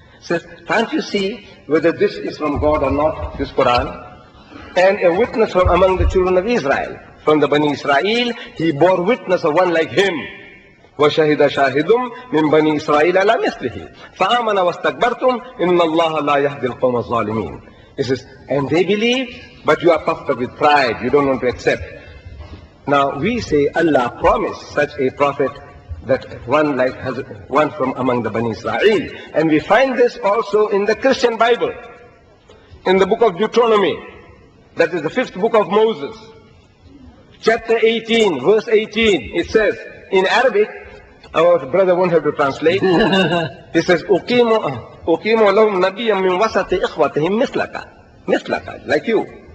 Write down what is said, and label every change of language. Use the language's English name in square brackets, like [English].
[English] Says, can't you see whether this is from God or not, this Quran? And a witness from among the children of Israel, from the Bani Israel, he bore witness of one like him. [Arabic] وشهد شاهد من بني إسرائيل على مثله فآمن واستكبرتم إن الله لا يهدي القوم الظالمين. [English] He says, and they believe, but you are puffed up with pride, you don't want to accept. Now we say Allah promised such a prophet, that one from among the Bani Israel. And we find this also in the Christian Bible, in the book of Deuteronomy, that is the 5th book of Moses, chapter 18, verse 18. It says in Arabic, our brother won't have to translate. He says, [Arabic] أُقِيمُ لَهُمْ نَبِيًّا مِنْ وَسَطِ إِخْوَتِهِمْ مِثْلَكَ, [English] like you.